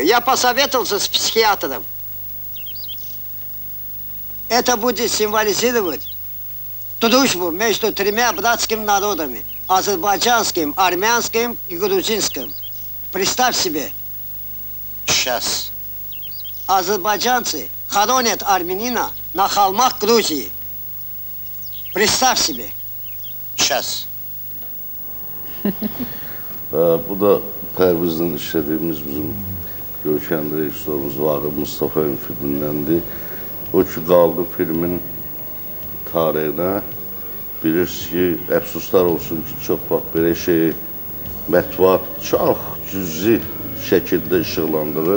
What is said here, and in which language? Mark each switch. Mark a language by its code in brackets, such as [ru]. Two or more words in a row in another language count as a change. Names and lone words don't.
[ru] Я посоветовался с психиатром. Это будет символизировать дружбу между тремя братскими народами. Азербайджанским, армянским и грузинским. Представь себе. Сейчас. Азербайджанцы хоронят армянина на холмах Грузии. Представь себе. Сейчас. [az] Bu da Pərvizlə işlədiyimiz bizim görkəmli rejissorumuz Vaqif Mustafayevin filmindəndir. O ki, qaldı filmin tarixinə. Bilirsiniz ki, əfsuslar olsun ki, çox vaxt belə şeyi mətbuat çox cüzi şəkildə işıqlandırır.